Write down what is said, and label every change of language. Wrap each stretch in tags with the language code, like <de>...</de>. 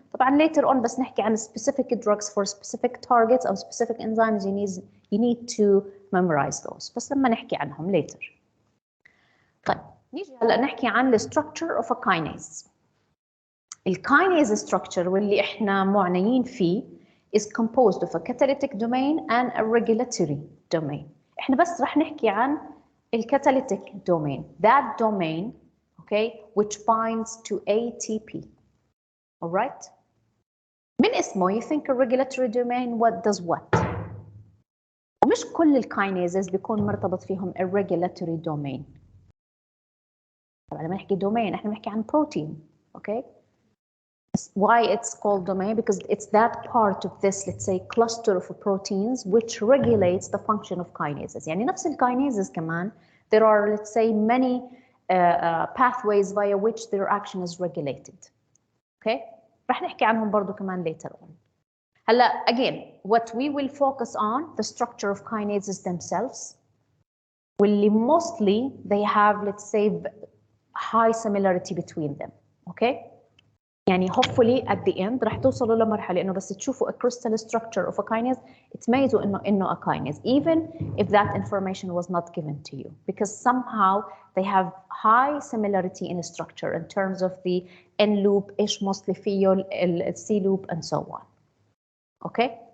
<en>طبعا later on</en> <ar>بس نحكي عن</ar> <en>specific drugs for specific targets أو specific enzymes you need to memorize those,</en> <ar>بس لما نحكي عنهم</ar> <en>later.</en> <ar>طيب نيجي هلا نحكي عن</ar> <en>the structure of a kinase. الكاينيز structure</en> <ar>واللي احنا معنيين فيه</ar> <en>is composed of a catalytic domain and a regulatory domain.</en> <ar>احنا بس رح نحكي عن الcatalytic domain.</ar> <en>That domain, okay, which binds to ATP. All right?</en> <ar>من اسمه</ar> <en>you think a regulatory domain what does what?</en> <ar>ومش كل الكاينيزز بيكون مرتبط فيهم irregulatory domain. طبعا لما نحكي domain احنا بنحكي عن protein, okay?</ar> <en>Why it's called domain? Because it's that part of this, let's say, cluster of proteins which regulates the function of kinases.</en> <ar>يعني نفس الكاينيزز كمان</ar> <en>there are, let's say, many pathways via which their action is regulated. Okay?</en> <ar>رح نحكي عنهم برضو كمان later on.</ar> <en>هلا again, what we will focus on the structure of kinases themselves. واللي mostly they have, let's say, high similarity between them. Okay? يعني hopefully at the end</en> <ar>رح توصلوا لمرحلة إنه بس تشوفوا</ar> <en>a crystal structure of a kinase</en> <ar>تميزوا إنه</ar> <en>a kinase, even if that information was not given to you, because somehow they have high similarity in structure in terms of the N loop, إيش mostly فيه ال C loop and so on. Okay.</en>